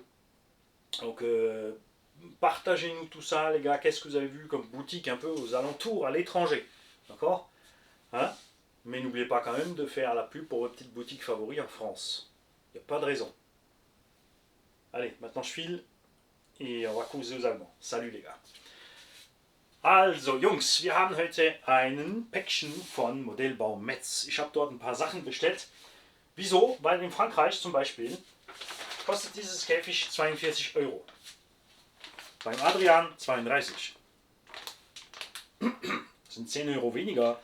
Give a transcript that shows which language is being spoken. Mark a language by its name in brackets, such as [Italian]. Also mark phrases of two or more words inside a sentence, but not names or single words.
[French] Donc partagez-nous tout ça, les gars. Qu'est-ce que vous avez vu comme boutique un peu aux alentours, à l'étranger? D'accord, hein? Mais n'oubliez pas quand même de faire la pub pour votre petite boutique favori en France. Il n'y a pas de raison. Allez, maintenant je file et on va causer aux Allemands. Salut les gars. [German] Also Jungs, wir haben heute ein Päckchen von Modellbau Metz. Ich habe dort ein paar Sachen bestellt. Wieso? Weil in Frankreich zum Beispiel kostet dieses Käfig 42 Euro. Beim Adrian 32. Das sind 10 Euro weniger.